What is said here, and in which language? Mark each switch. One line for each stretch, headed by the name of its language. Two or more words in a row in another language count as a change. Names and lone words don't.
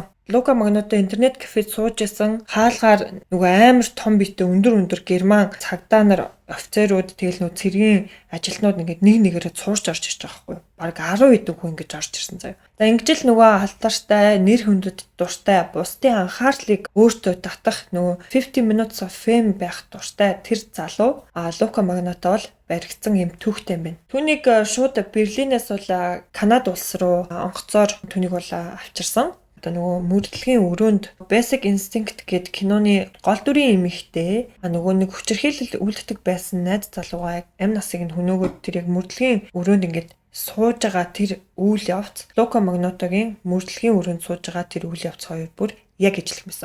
Mongolian: Лука Магнато интернет кафед сууж исэн хаалгаар нөгөө амар том биетэй өндөр герман цагдаа нар офицерууд тэгэл нөгөө цэргийн ажилтнууд ингээд нэг нэгээрээ цуурч орж ирж байгаа байхгүй юу. Бараг 10 хэдэн хүн ингэж орж ирсэн заяа. За ингэж л нөгөө алдартай нэр хүндэд дуртай бусдын анхаарлыг өөртөө татах нөгөө
English: 50 minutes of fame
Mongolian: байх дуртай тэр залуу Лука Магнато бол баригдсан юм түүхтэй юм байна. Түүнийг шууд Берлинээс бол Канада улс руу онгоцоор түүнийг бол авчирсан. Одоо нөгөө мөрдлөгийн өрөөнд Basic Instinct гэдэг киноны гол дүрийн эмэгтэй нөгөө нэг хүчирхийлэл үлддэг байсан найз залуугаа амь насыг нь хөнөөгөөд тэр яг мөрдлөгийн өрөөнд ингээд сууж байгаа тэр үйл явц Лука Магнатогийн мөрдлөгийн өрөөнд сууж байгаа тэр үйл явц хоёр бүр яг ижилхэн байсан.